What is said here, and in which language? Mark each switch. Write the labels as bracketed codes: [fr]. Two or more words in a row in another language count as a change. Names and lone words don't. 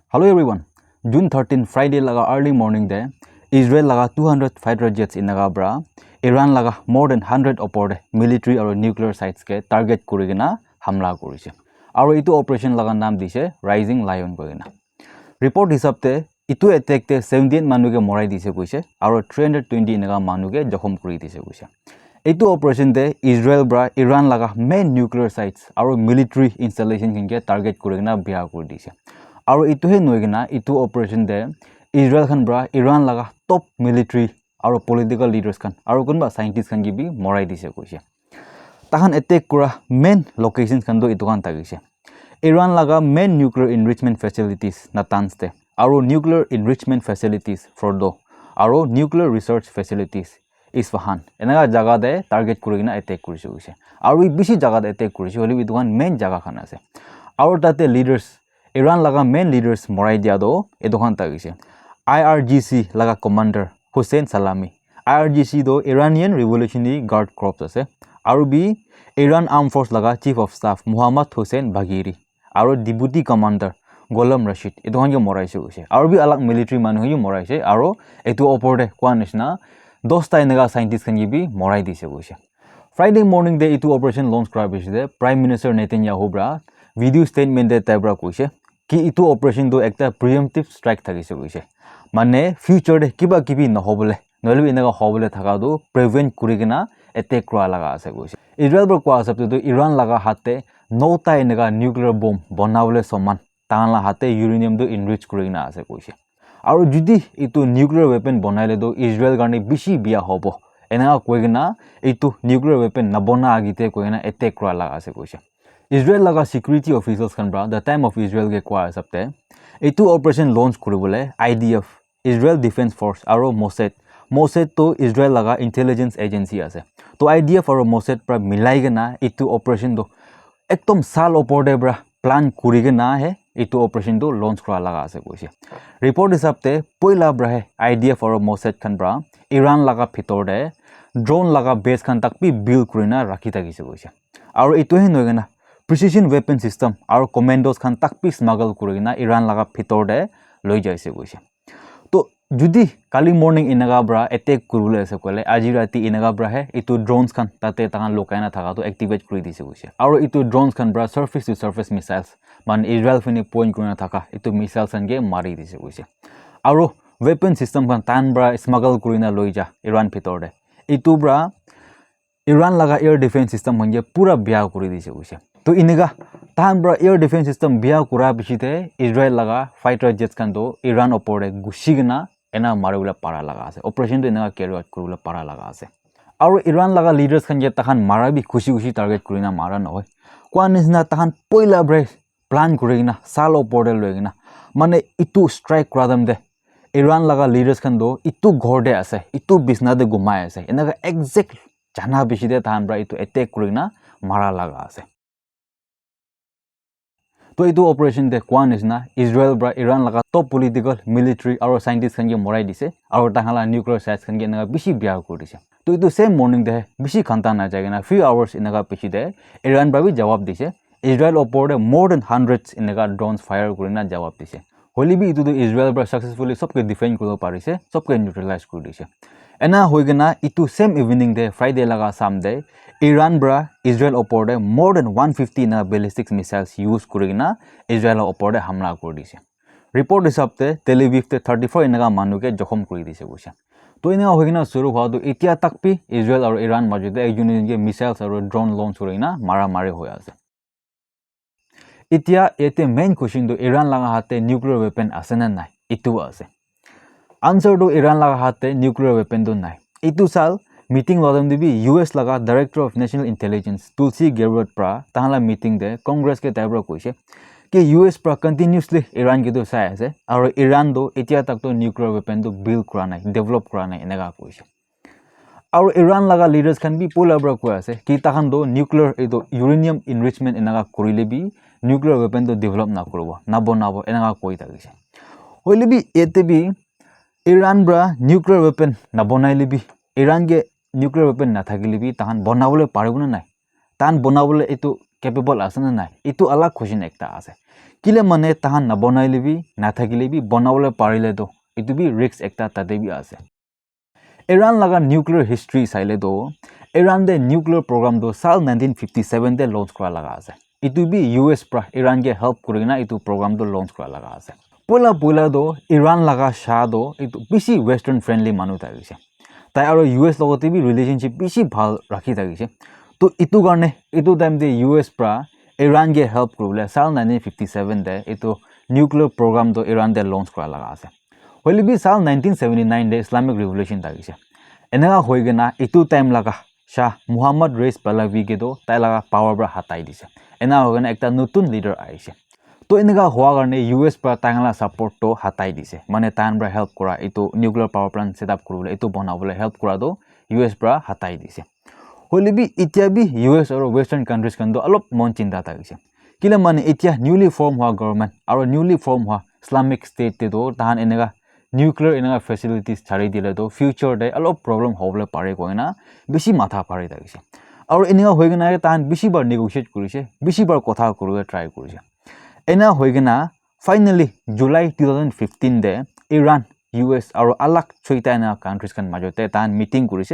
[en] Hello everyone. [nag] June 13 Friday laga [en] early morning day, [nag] Israel laga 200 [en] fighter jets [nag] in naga bra, Iran laga [en] more than [nag] 100 opor [en] military or nuclear sites [nag] ke target kurigina hamla korise. Aro itu operation laga naam dise Rising Lion koina. Report hisabte itu attack te 17 manuke morai dise koise aro 320 naga manuke jokhom kuri dise koise. Itu operation te Israel bra Iran laga [en] main nuclear sites [nag] aro [en] military installation [nag] ke target kurigina biha kuri dise. Aro itu he noigina itu operation de Israel khan bra Iran laga [en] top military [nag] aro [en] political leaders [nag] khan aro kunba scientists khan gibi morai dise koise. Tahan attack kura [en] main locations [nag] khan do itu kan tagise. Iran laga [en] main nuclear enrichment facilities [nag] Natanz te aro [en] nuclear enrichment facilities [nag] Fordo aro [en] nuclear research facilities [nag] Isfahan enaga jaga de target kurigina attack kurise koise. Aro bishi jaga de attack kurise holi itu kan main jaga khan ase. Aro tate leaders Iran laga [en] main leaders [nag] morai dia do edokhan tagise. IRGC laga commander Hussein Salami. IRGC do Iranian Revolutionary Guard Corps ase. Aru bi Iran Armed Force laga [en] Chief of Staff [nag] Muhammad Hussein Bagheri. Aru [en] Deputy Commander [nag] Ghulam Rashid. Edokhan ke morai se use. Aru bi alag military manu hi morai se. Aru etu opor de kwa nishna 10 ta enega scientist khan bi morai dise use. [en] Friday morning [nag] de etu [en] operation launch [nag] kora biside [en] Prime Minister [nag] Netanyahu bra [en] video statement [nag] de tabra koise ki itu operation do ekta [en] preemptive strike [nag] thagise koise mane future de kiba kibi nohobole noile inaga hobole thaga do prevent kurigina attack kora laga ase koise Israel bro kwa sabte do Iran laga hatte 9 ta inaga [en] nuclear bomb [nag] banawole saman tanla hatte uranium do enrich kurigina ase koise aru judi itu [en] nuclear weapon [nag] banaile do Israel garne bishi bia hobo enaga koigina itu [en] nuclear weapon [nag] nabona agite koina attack kora laga ase koise Israel laga [en] security officials [nag] kan bra [en] the time of [nag] Israel ke kwa sabte etu [en] operation launch [nag] kuribole IDF Israel Defense Force aro Mossad to Israel laga [en] intelligence agency [nag] ase to IDF aro Mossad pra milai gena etu operation do ekdom sal opor de bra plan kurigena he etu operation do launch kora laga ase koise report hisabte poila bra he IDF aro Mossad kan bra Iran laga bhitor de drone laga base kan tak bi build kurina rakhi tagise koise aro etu he noigena [en] precision weapon system [nag] aro commandos khan takpi smuggle kurina Iran laga bhitor de loi jaise koise to judi kali morning inaga bra attack kurule ase kole aji rati inaga bra he itu drones khan tate takan lokaina thaga to activate kuri dise koise aro itu drones khan bra [en] surface to surface missiles [nag] man Israel fini point kurina thaka itu missiles khan ge mari dise koise aro [en] weapon system [nag] khan tan bra smuggle kurina loi ja Iran bhitor de itu bra Iran laga [en] air defense system [nag] hange pura bia kuri dise koise to inega tan bra [en] air defense system [nag] bia kura bichite Israel laga [en] fighter jets [nag] kan do Iran opor de gushigna ena marula para laga ase operation to enega [en] carry out [nag] kurula para laga ase aro Iran laga leaders kan je tahan mara bi khushi target kurina mara noy kwa nisna tahan poila bre plan kurina sal opor de loigina mane itu strike kradam de Iran laga leaders kan do itu gorde ase itu bisna de gumai ase enega exact jana bichide tahan bra itu attack kurina mara laga ase to itu operation de kwan is na Israel bra Iran laga [en] top political military [nag] aro scientists khan ge morai dise aro tahala [en] nuclear sites [nag] khan ge na bishi bia kuri dise to itu [en] same morning [nag] de bishi khanta na jagena [en] few hours [nag] inaga pichi de Iran bra bi jawab dise Israel opor de [en] more than hundreds [nag] inaga drones fire kurina jawab dise holi bi itu de Israel bra successfully sobke defend kuro parise sobke neutralize kuri dise ena hoigena itu [en] same evening [nag] de Friday laga sam de Iran bra Israel opor de [en] more than [nag] 150 na [en] ballistic missiles [nag] use kurigina Israel opor de hamla kuri dise report hisabte Tel Aviv te 34 inaga manuke jokhom kuri dise goise to ina hoigena suru hwa do etia takpi Israel aro Iran majode ekjone ge missiles aro drone launch kurina mara mari hoy ase etia ete [en] main question [nag] do Iran laga hate [en] nuclear weapon [nag] ase na nai itu ase answer do Iran laga hate [en] nuclear weapon [nag] do nai itu sal meeting lodam debi US laga [en] director of national intelligence [nag] Tulsi Gabbard pra tahala meeting de congress ke tabra koise ke US pra continuously Iran ke do sai ase aro Iran do etia tak to [en] nuclear weapon [nag] do build kora nai develop kora nai enega koise aro Iran laga leaders khan bi pola bra ko ase ki tahan do nuclear edo [en] uranium enrichment [nag] enega korile bi [en] nuclear weapon [nag] do develop na korbo na bonabo enega koi tagise hoile bi ete bi Iran bra [en] nuclear weapon [nag] na bonaile bi Iran ge [en] nuclear weapon [nag] na thakile bi tahan banabole paribo na nai tan banabole etu capable ase na nai etu alag question ekta ase Kile mane tahan na bonaile bi na thakile bi bonawole parile do itu bi risk ekta tate bi ase. Iran laga [en] nuclear history [nag] saile do Iran de [en] nuclear program [nag] do sal 1957 de launch kora laga ase. Itu bi US pra Iran ke help kurina itu program do launch kora laga ase. Pola do Iran laga Shah do itu bisi [en] western friendly [nag] manu thakise. Tai aro US logote bi relationship bisi bhal rakhi thakise. To itu karne itu time de US pra Iran ke help kurule sal 1957 de itu [en] nuclear program [nag] do Iran de launch kora laga ase. Hoili bi sal 1979 de Islamic Revolution thakise. Enaka hoigena itu time laga Shah Muhammad Reza Pahlavi ke do tai laga power bra hatai dise. Ena hoigena ekta notun leader aise. To enaka hoa karne US pra tangala support to hatai dise. Mane tan bra help kora itu [en] nuclear power plant set up [nag] kurule itu banabole help kora do US pra hatai dise. Hoili bi itia bi US aro [en] western countries [nag] kan do alop mon chinta thakise. Kila mane itia [en] newly formed [nag] hoa government aro [en] newly formed [nag] hoa [en] Islamic state [nag] te do tahan enaka nuclear enaka facilities chari dile do future de alop problem hobole pare koina bishi matha pare thakise. Aro enaka hoigena tahan bishi bar negotiate kurise bishi bar kotha kuruge try kurise. Ena hoigena finally July 2015 de Iran US aro alak choita ena countries kan majote tan meeting kurise.